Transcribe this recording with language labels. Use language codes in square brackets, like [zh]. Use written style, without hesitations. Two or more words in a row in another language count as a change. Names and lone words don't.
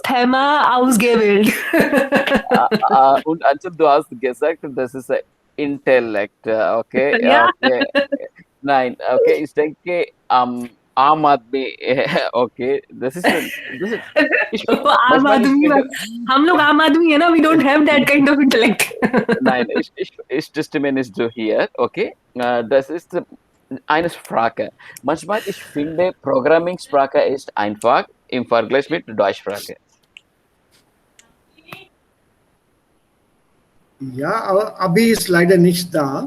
[de] Thema ausgewählt. und also du hast gesagt, das ist ein Intellekt, okay, Ja, okay. Nein, okay, ich denke, [hi] आम आदमी, okay, आम [de] manchmal ich [hi] आदमी [de] finde, [hi] हम लोग आम आदमी है ना, [en] we don't have that kind of intellect. [de] nein, ich stimme nicht so hier, okay, das ist eine Sprache. Manchmal ich finde, Programming-Sprache ist einfach im Vergleich mit Deutschsprache. ja, aber Abi ist leider nicht da.